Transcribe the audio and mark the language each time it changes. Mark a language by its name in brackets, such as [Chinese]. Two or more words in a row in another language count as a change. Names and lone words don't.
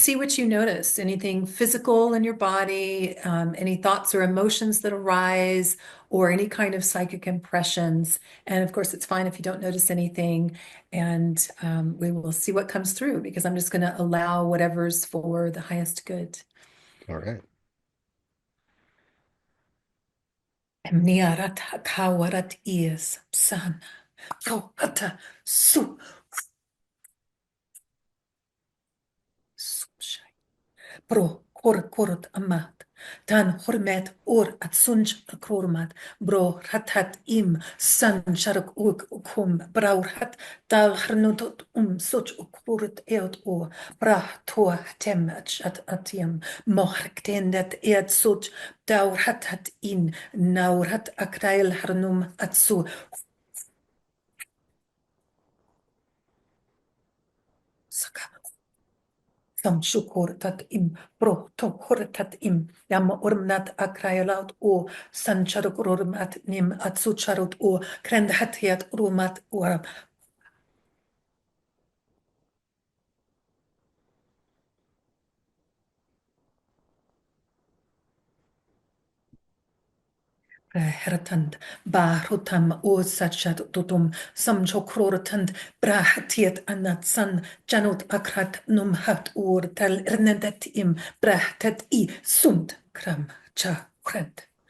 [English] just see what you notice. Anything physical in your body, any thoughts or emotions that arise, or any kind of psychic impressions. And of course, it's fine if you don't notice anything. And we will see what comes through because I'm just going to allow whatever's for the highest good. All right. Mniarat kawarat is san prohata su sumshay pro korot amat tan hormet or at sunj kormat bro ratat im san sharak uk braurat dal hrnutot such ukurut eot o bra to tem at atiem mohrktendet eot such daurat in naurat akrail hrnum atsu Sam shukur im pro to hortat im yam urmnat akrayalat o sancharuk urmat nim atsucharut o krendhatiat urumat uram hertant bahrutam o sachat tutum sam chokrortant brahatiat anat san janut akrat num hat ur tel ernedet im brahtat I sund kram cha krent.